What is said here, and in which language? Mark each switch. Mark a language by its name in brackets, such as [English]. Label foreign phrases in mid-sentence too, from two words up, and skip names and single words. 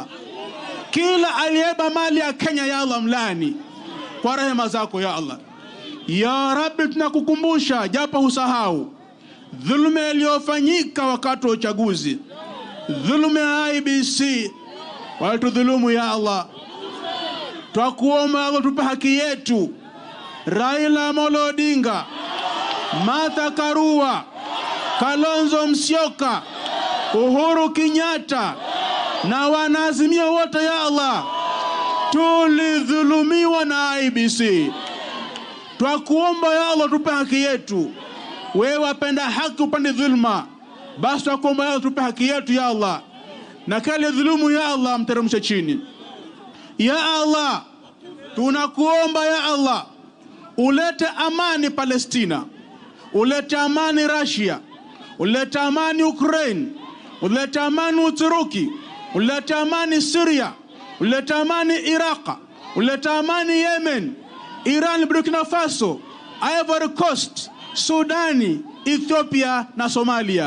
[Swahili] Kila aliyeba mali ya Kenya [Arabic] يا الله [Swahili] mlani kwa rehema zako [Arabic] يا الله. يا ربي, [Swahili] tunakukumbusha japo usahau, dhuluma iliyofanyika wakati wa uchaguzi, dhuluma ya IBC, walitudhulumu [Arabic] يا الله. [Swahili] Twakuomba Allah tupe haki yetu. Raila Amolo Odinga, Martha Karua, Kalonzo Musyoka, Uhuru Kenyatta na wanaazimio wote [Arabic] يا الله, [Swahili] tulidhulumiwa na IBC. Twakuomba [Arabic] يا الله [Swahili] tupe haki yetu. Wewe wapenda haki upande dhulma, basi twakuomba [Arabic] يا الله [Swahili] tupe haki yetu [Arabic] يا الله. [Swahili] Na kale dhulumu [Arabic] يا الله [Swahili] mteremshe chini. [Arabic] يا الله, [Swahili] tunakuomba [Arabic] يا الله, [Swahili] ulete amani Palestina, ulete amani Russia, ulete amani Ukraine, ulete amani Uturuki, ulete amani Syria, ulete amani Iraq, ulete amani Yemen, Iran, Burkina Faso, Ivory Coast, Sudani, Ethiopia na Somalia.